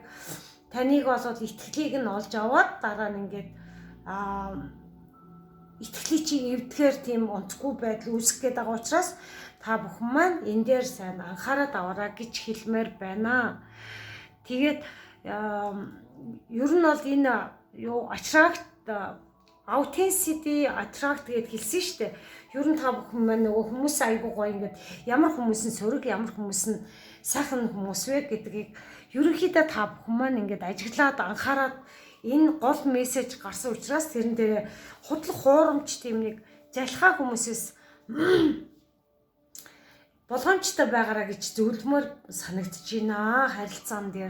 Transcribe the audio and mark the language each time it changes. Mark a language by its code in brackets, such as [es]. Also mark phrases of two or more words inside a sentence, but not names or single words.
[mn] Таныг болоод итгэлийг нь олж аваад дараа нь ингээд итгэлийг чи эвдэхээр тийм онцгүй байдал үүсэх гээд байгаа учраас та бүхэн маань энэ дээр сайн анхаарал аваарай гэж хэлмээр байна. Тэгээд ер нь бол энэ [en] attract authenticity attract [mn] гэдээ хэлсэн шүү дээ. Ер нь та бүхэн маань нөгөө хүмүүс айгуу гоё ингээд ямар хүмүүс нь сөрөг, ямар хүмүүс нь сайхан хүмүүс вэ гэдгийг ерөнхийдөө та бүхэн маань ингээд ажиглаад анхаарад энэ гол мессеж гарсан учраас тэрэн дээр худлах хуурамч тийм нэг залхаа хүмүүсээс болгоомжтой байгаараа гэж зөвлөмөр санагдаж байна харилцаан дээр.